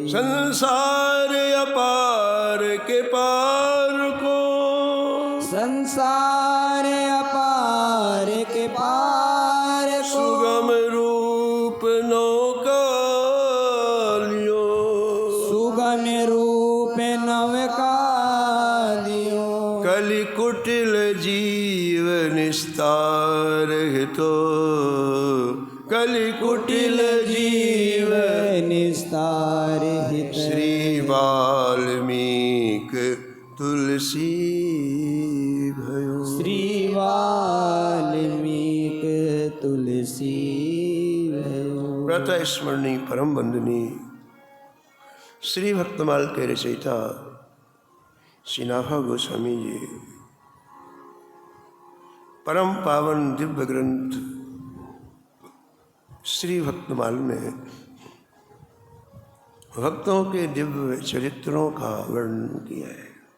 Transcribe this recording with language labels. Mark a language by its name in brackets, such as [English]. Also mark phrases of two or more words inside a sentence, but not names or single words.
[Braj] संसार अपार के पार को संसार अपार के पार को सुगम रूप नौका लियो सुगम रूप नवका दियो कलि कुटिल जीव निस्तार हितो कलि कुटिल जीव निस्तार हित श्री वाल्मीक तुलसी भयो श्री वाल्मीक तुलसी भयो [Hindi] प्रातः स्मरणी परम वंदनी श्री भक्तमाल के रचयिता श्री नाभा गोस्वामी जी परम पावन दिव्य ग्रंथ श्री भक्तमाल में भक्तों के दिव्य चरित्रों का वर्णन किया है।